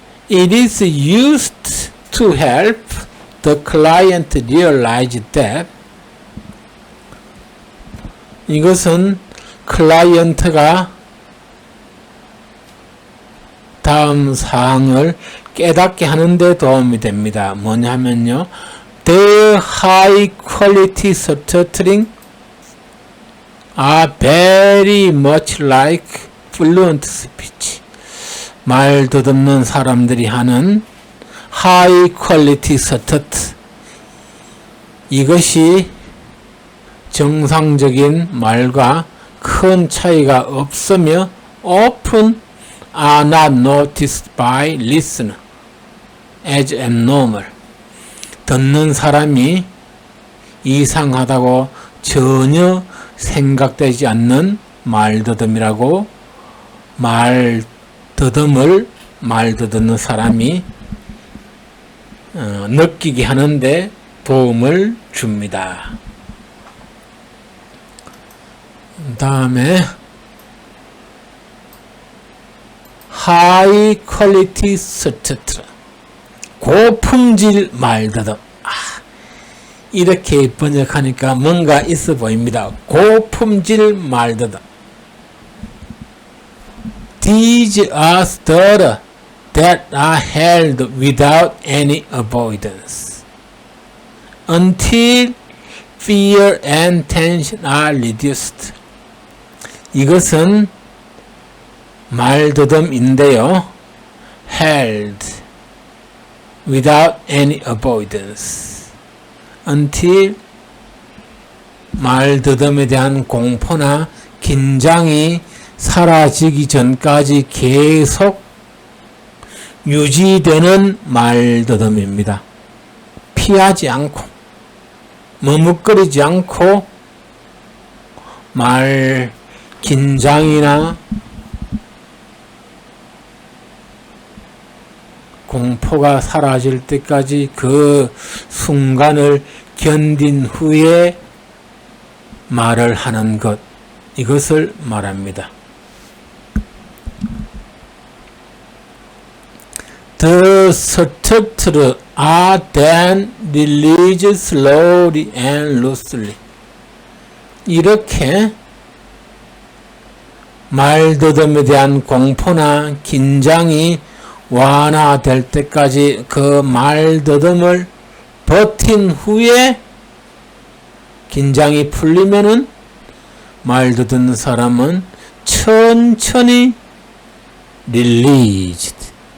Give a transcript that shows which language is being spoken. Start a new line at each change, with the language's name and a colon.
English: It is used to help the client realize that,
Korean: 이것은 클라이언트가 다음 사항을 깨닫게 하는 데 도움이 됩니다. 뭐냐면요,
English: the high quality stuttering are very much like fluent speech.
Korean: 말 더듬는 사람들이 하는 high quality stutter, 이것이 정상적인 말과 큰 차이가 없으며
English: often are not noticed by listener as abnormal.
Korean: 듣는 사람이 이상하다고 전혀 생각되지 않는 말더듬이라고, 말더듬을 말더듬는 사람이 느끼게 하는데 도움을 줍니다. 다음에 high quality stutter, 고품질 말더듬. 이렇게 번역하니까 뭔가 있어 보입니다. 고품질 말더듬.
English: These are stutter that are held without any avoidance until fear and tension are reduced.
Korean: 이것은 말더듬인데요,
English: held without any avoidance until,
Korean: 말더듬에 대한 공포나 긴장이 사라지기 전까지 계속 유지되는 말더듬입니다. 피하지 않고 머뭇거리지 않고 말 긴장이나 공포가 사라질 때까지 그 순간을 견딘 후에 말을 하는 것, 이것을 말합니다.
English: The stuttered are then released slowly and loosely.
Korean: 이렇게 말더듬에 대한 공포나 긴장이 완화될 때까지 그 말더듬을 버틴 후에 긴장이 풀리면은 말더듬는 사람은 천천히 released,